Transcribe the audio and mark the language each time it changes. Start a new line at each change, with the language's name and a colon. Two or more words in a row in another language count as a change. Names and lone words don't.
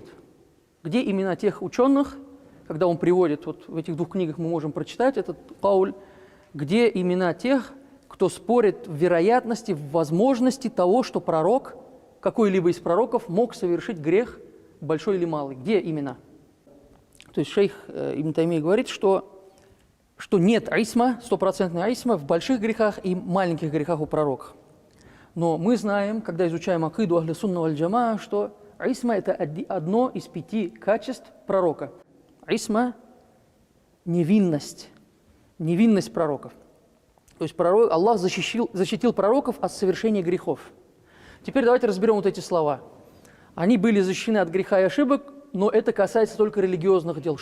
Russian: Где имена тех ученых, когда он приводит, вот в этих двух книгах мы можем прочитать этот Пауль, где имена тех, кто спорит в вероятности, в возможности того, что пророк, какой-либо из пророков мог совершить грех, большой или малый. Где имена? То есть шейх Ибн Таймия говорит, что нет исма, стопроцентной исма в больших грехах и маленьких грехах у пророков. Но мы знаем, когда изучаем акиду
Arabic: أهل السنة والجماعة,
Russian: что исма – это одно из 5 качеств пророка. Исма – невинность пророков. То есть Аллах защитил пророков от совершения грехов. Теперь давайте разберем вот эти слова. Они были защищены от греха и ошибок, но это касается только религиозных дел.